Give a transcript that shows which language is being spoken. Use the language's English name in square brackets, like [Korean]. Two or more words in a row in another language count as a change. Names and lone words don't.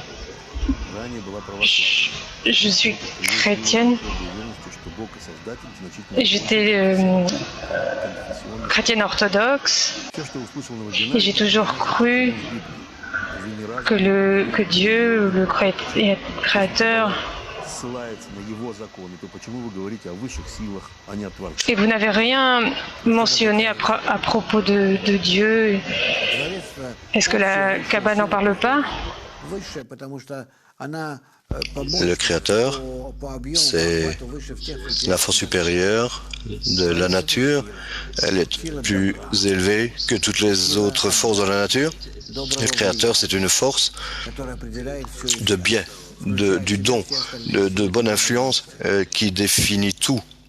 [French] Je suis chrétienne. J'étais chrétienne orthodoxe et j'ai toujours cru que Dieu, le créateur, [Russian] ссылается на его законы, то почему вы говорите о высших силах, а не о Творце? [French] Et vous n'avez rien mentionné à propos de Dieu. [Russian] Человечество [French] Est-ce que la Kabbale n'en parle pas? [Russian] высшее, потому что она [French] Le Créateur, c'est la force supérieure de la nature. Elle est plus élevée que toutes les autres forces de la nature. Le Créateur, c'est une force de bien, du don, de bonne influence qui définit tout.